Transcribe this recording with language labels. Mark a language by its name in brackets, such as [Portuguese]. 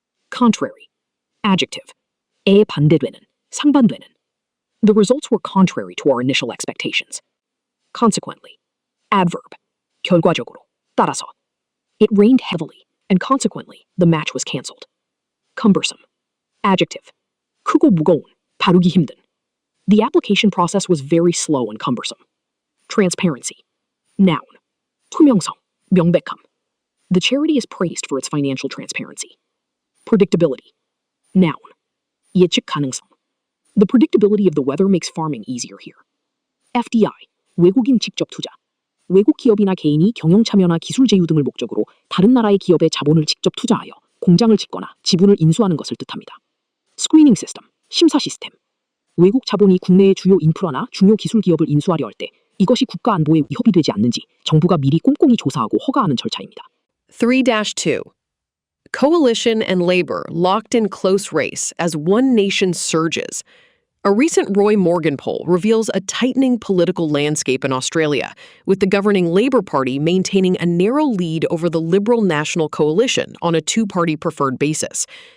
[English] Contrary. Adjective. [Korean] 에 반대되는, 상반되는. [English] The results were contrary to our initial expectations. Consequently. Adverb. [Korean] 결과적으로, 따라서. [English] It rained heavily, and consequently, the match was cancelled. Cumbersome. Adjective. [Korean] 크고 무거운, 다루기 힘든. [English] The application process was very slow and cumbersome. Transparency. Noun. [Korean] 투명성, 명백함. [English] The charity is praised for its financial transparency. Predictability. Noun. [Korean] 예측 가능성. [English] The predictability of the weather makes farming easier here. [Korean] FDI. 외국인 직접 투자. 외국 기업이나 개인이 경영 참여나 기술 제휴 등을 목적으로 다른 나라의 기업에 자본을 직접 투자하여 공장을 짓거나 지분을 인수하는 것을 뜻합니다. 스크리닝 시스템, 심사 시스템. 외국 자본이 국내의 주요 인프라나 중요 기술 기업을 인수하려 할 때 이것이 국가 안보에 위협이 되지 않는지 정부가 미리 꼼꼼히 조사하고 허가하는 절차입니다. 3-2. [English] Coalition and labor locked in close race as one nation surges. A recent Roy Morgan poll reveals a tightening political landscape in Australia, with the governing Labour Party maintaining a narrow lead over the Liberal National Coalition on a two-party preferred basis.